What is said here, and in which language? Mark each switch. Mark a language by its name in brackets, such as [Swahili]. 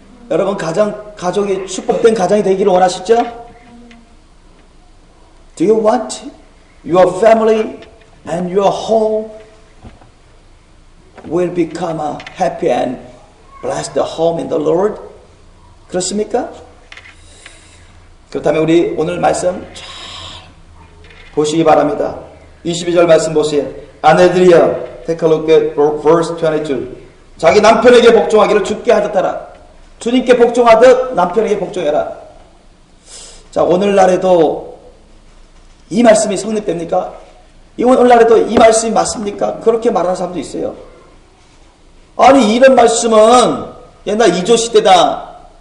[Korean] 여러분 가족이 축복된 가정이 되기를 원하시죠? [English] Do you want your family and your home will become a happy and blessed home in the Lord? [Korean] 그렇습니까? 그렇다면 우리 오늘 말씀 잘 보시기 바랍니다. 22절 말씀 보세요. 아내들이여, [English] take a look at verse 22. [Korean] 자기 남편에게 복종하기를 주께 하듯 하라. 주님께 복종하듯 남편에게 복종해라. 자, 오늘날에도 이 말씀이 성립됩니까? 오늘날에도 이 말씀이 맞습니까? 그렇게 말하는 사람도 있어요. 아니 이런 말씀은 옛날 이조 시대다.